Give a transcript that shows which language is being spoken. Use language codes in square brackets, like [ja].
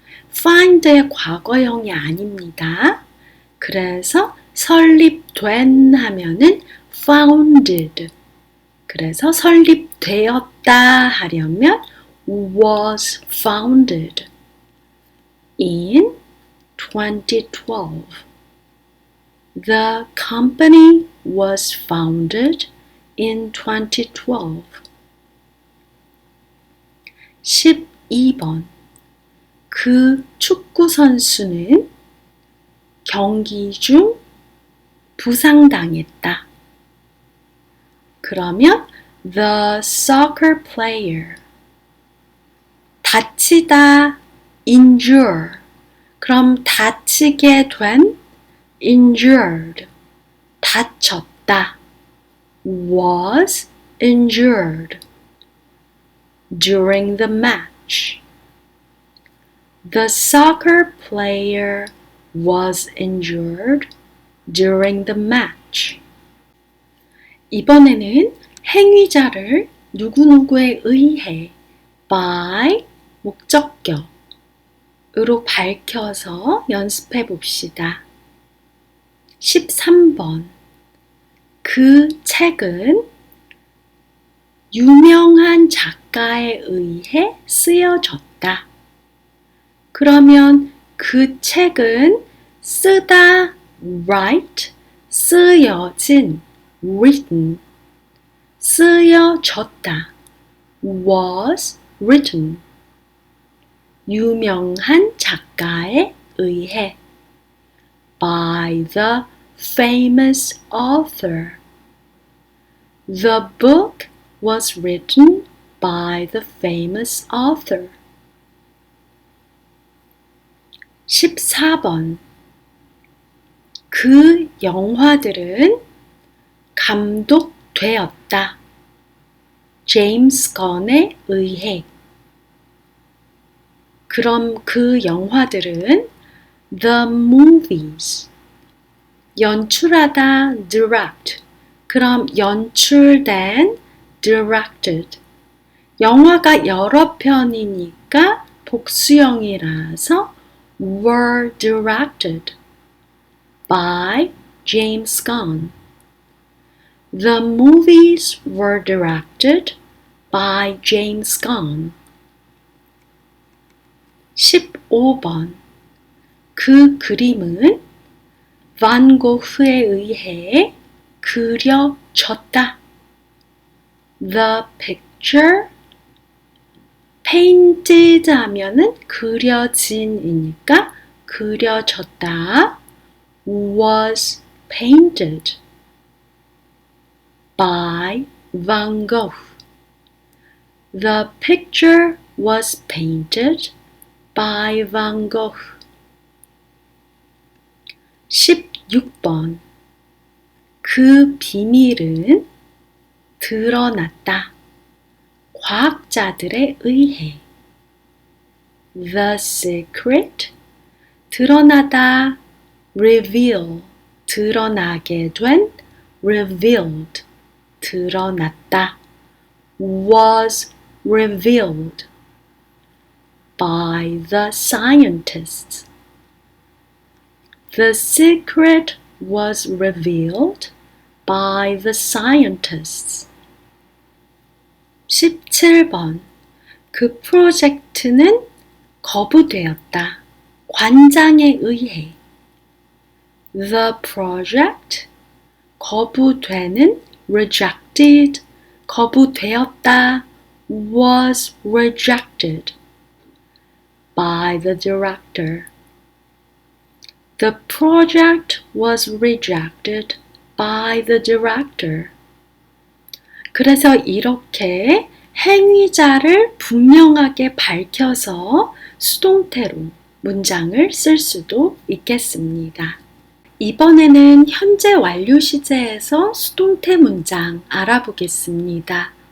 [ko] find의 과거형이 아닙니다. 그래서 설립된 하면은 founded. 그래서 설립되었다 하려면 [en] was founded in 2012. The company was founded in 2012. [ko] 12번. 그 축구 선수는 경기 중 부상당했다. 그러면 [en] the soccer player. [ko] 다치다 injure. 그럼 다치게 된 injured. 다쳤다 [en] was injured during the match. The soccer player was injured during the match. [ko] 이번에는 행위자를 누구누구에 의해 by 목적격으로 밝혀서 연습해 봅시다. 13번. 그 책은 유명한 작가에 의해 쓰여졌다. 그러면 그 책은 쓰다 write, 쓰여진 written, 쓰여졌다 [en] was written, [ko] 유명한 작가에 의해 [en] by the famous author. The book was written by the famous author. [ko] 14번. 그 영화들은 감독되었다. 제임스 건에 의해. 그럼 그 영화들은 [en] the movies. [ko] 연출하다 direct. 그럼 연출된 directed. 영화가 여러 편이니까 복수형이라서 [en] were directed by James Gunn. The movies were directed by James Gunn. [ko] 15번. 그 그림은 반 고흐에 의해 그려졌다. [en] The picture painted [ko] 하면은 그려진이니까 그려졌다. [en] Was painted by Van Gogh. The picture was painted by Van Gogh. [ko] 16번. 그 비밀은 드러났다. 과학자들에 의해. [en] The secret, [ko] 드러나다, reveal, 드러나게 된, revealed, 드러났다. [en] Was revealed by the scientists. The secret was revealed by the scientists. [ko] 17번. 그 프로젝트는 거부되었다. 관장에 의해. [en] The project, [ko] 거부되는, [en] rejected, [ko] 거부되었다, [en] was rejected by the director. The project was rejected by the director. [ko] 그래서 이렇게 행위자를 분명하게 밝혀서 수동태로 문장을 쓸 수도 있겠습니다. 이번에는 현재 완료 시제에서 수동태 문장 알아보겠습니다.